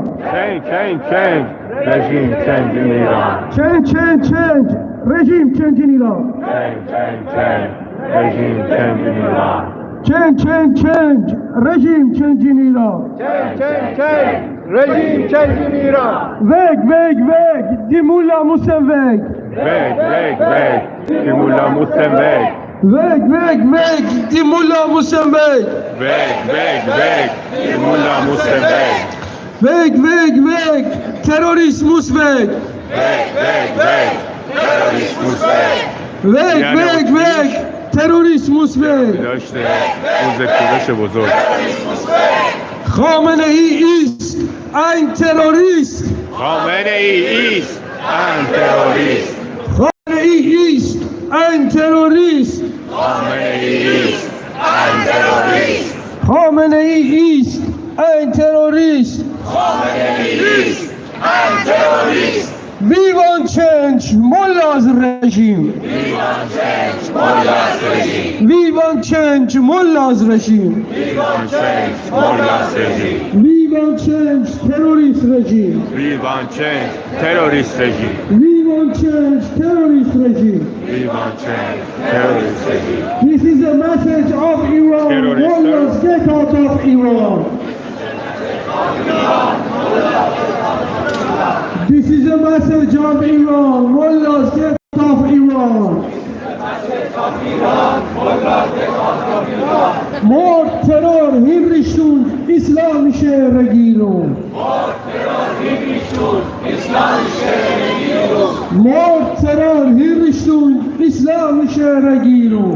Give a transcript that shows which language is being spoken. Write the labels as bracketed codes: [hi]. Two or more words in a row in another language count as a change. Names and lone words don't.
[en] Change, change, change, regime change in Iran. Change, change, change, regime change in Iran. Change, change, change, regime change in Iran. Change, change, change, regime change in Iran. Change, change, change, regime change in Iran. [de] Weg, weg, weg, die Mullah müssen weg. Weg, weg, weg, die Mullah müssen weg. Weg, weg, weg, die Mullah müssen weg. Weg, weg, weg, die Mullah müssen weg. Weg, weg, weg, Terrorismus weg. Weg, weg, weg, Terrorismus weg. Weg, weg, weg, Terrorismus weg. [fa] داشته روز کوروش بزرگ. [de] خامنه ای ist ein Terrorist. خامنه ای ist ein Terrorist. خامنه ای ist ein Terrorist. خامنه ای ist ein Terrorist. خامنه ای ist ein Terrorist. خامنه ای ist ein Terrorist. [en] We want change Mullah's regime. We want change Mullah's regime. We want change Mullah's regime. We want change Mullah's regime. We want change terrorist regime. We want change terrorist regime. We want change terrorist regime. We want change terrorist regime. This is a message of Iran. Terrorist. Mullahs get out of Iran. This is a message of Iran. Mullahs get out of Iran. [de] Mord, Terror, Hinrichtung, islamische Regierung. Mord, Terror, Hinrichtung, islamische Regierung.